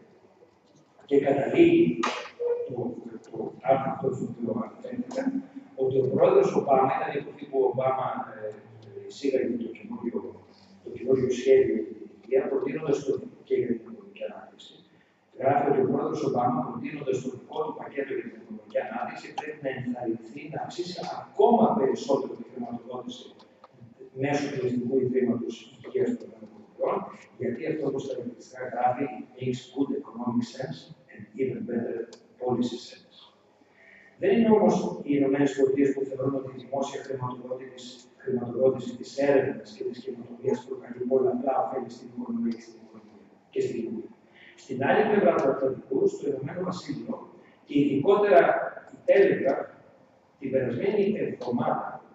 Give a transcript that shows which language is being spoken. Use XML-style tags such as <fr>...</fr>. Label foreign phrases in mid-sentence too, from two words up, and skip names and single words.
<el>Και καταλήγει το άρθρο αυτό στο οποίο αναφέρθηκα, ότι ο πρόεδρος Ομπάμα, ήταν η εποχή που ο Ομπάμα εισήγαγε το καινούριο σχέδιο για προτείνοντας και για την οικονομική ανάπτυξη. Γράφει ότι ο πρόεδρος Ομπάμα, προτείνοντας το δικό του πακέτο για την οικονομική ανάπτυξη, πρέπει να ενθαρρυνθεί να αυξήσει ακόμα περισσότερο τη χρηματοδότηση μέσω του Εθνικού Ιδρύματος Υγείας των ΗΠΑ, γιατί αυτό, όπως τα ελληνικά γράφει,</el> <en>makes good economic sense and even better policy sense.</en> <el>Δεν είναι όμως οι Ηνωμένες Πολιτείες που θεωρούν ότι η δημόσια χρηματοδότηση της έρευνας και της καινοτομίας προκαλεί πολλαπλά ωφέλη στην οικονομία και στην υγεία. Στην άλλη πλευρά του Ατλαντικού, στο Ηνωμένο Βασίλειο, και ειδικότερα η Telegraph την περασμένη εβδομάδα,</el>